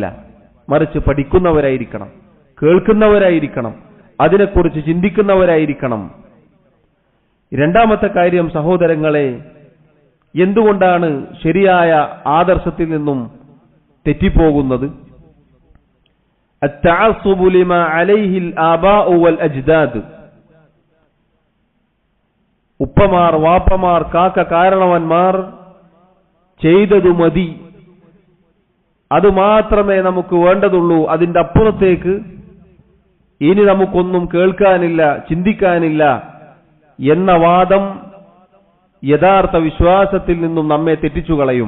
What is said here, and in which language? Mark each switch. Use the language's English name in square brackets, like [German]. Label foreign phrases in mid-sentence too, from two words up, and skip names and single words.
[Malayalam] മറിച്ച് പഠിക്കുന്നവരായിരിക്കണം, കേൾക്കുന്നവരായിരിക്കണം, അതിനെക്കുറിച്ച് ചിന്തിക്കുന്നവരായിരിക്കണം. രണ്ടാമത്തെ കാര്യം സഹോദരങ്ങളെ, എന്തുകൊണ്ടാണ് ശരിയായ ആദർശത്തിൽ നിന്നും തെറ്റിപ്പോകുന്നത്? [Arabic] التعصب لما عليه الآباء والأجداد. [Malayalam] ഉപ്പമാർ, വാപ്പമാർ, കാക്ക കാരണവന്മാർ ചെയ്തതു മതി, അതുമാത്രമേ നമുക്ക് വേണ്ടതുള്ളൂ, അതിന്റെ അപ്പുറത്തേക്ക് ഇനി നമുക്കൊന്നും കേൾക്കാനില്ല, ചിന്തിക്കാനില്ല എന്ന വാദം യഥാർത്ഥ വിശ്വാസത്തിൽ നിന്നും നമ്മെ തെറ്റിച്ചു കളയും.